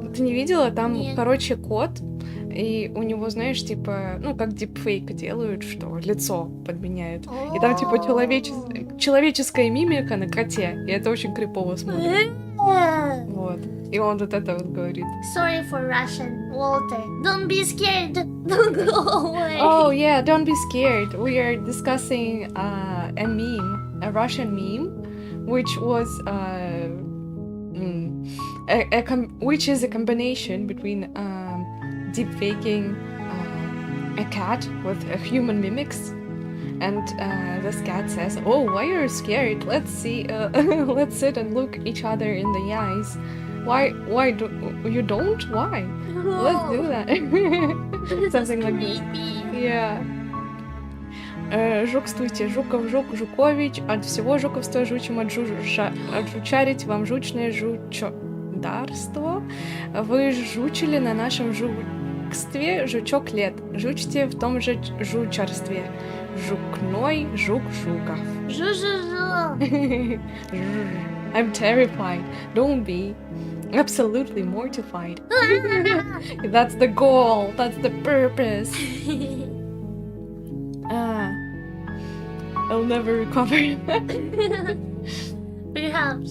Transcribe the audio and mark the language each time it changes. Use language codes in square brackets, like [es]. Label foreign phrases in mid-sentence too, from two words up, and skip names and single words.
[ru] Ты не видела? Там, Нет. короче, кот, и у него, знаешь, типа, ну, как дипфейк делают, что лицо подменяют. И там, типа, человеческая мимика на коте, и это очень крипово смотрится. Вот. И он вот это вот говорит. [en] Sorry for Russian, Walter. Don't be scared. Don't go away. Oh yeah, don't be scared. We are discussing a meme, a Russian meme, which was which is a combination between deepfaking a cat with a human mimics And this cat says, "Oh, why are you scared? Let's see. Let's sit and look each other in the eyes. Why do you don't? Why? Let's do that." Something like this. Yeah. [ru] Жукствуйте, жуков, жук, жукович, от всего жуковства жучим отжучарить вам жучное жучодарство. Вы жучили на нашем жукстве жучок лет. Жучьте в том же жучарстве. Жукной жук жуков. Жу-жу-жу. [en] I'm terrified. Don't be. Absolutely mortified. That's the goal. That's the purpose. I'll never recover. Perhaps.